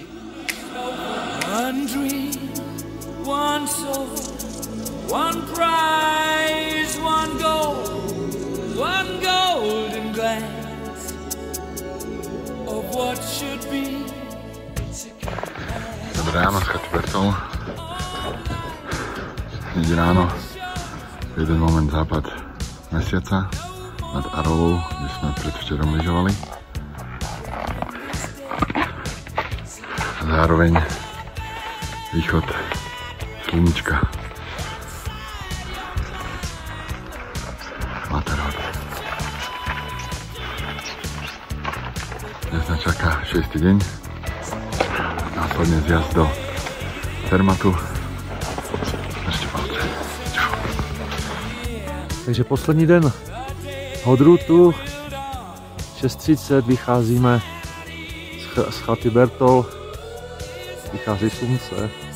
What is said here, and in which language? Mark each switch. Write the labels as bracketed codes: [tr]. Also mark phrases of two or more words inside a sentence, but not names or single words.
[en] One dream, one soul, one prize, one golden glance of what should be. It's a kind of magic. [sk] Dobré ráno, z chaty Bertol. Hneď ráno. Jeden moment západ mesiaca nad Arovou, kde sme predvčerom lyžovali. A zároveň východ slníčka. nás čaká 6. deň. Následne zjazd do Cermatu. Držte palce. Čau. [cs] Takže poslední den hodrutu. 6:30 vycházíme z chaty Bertol. Vychází slunce.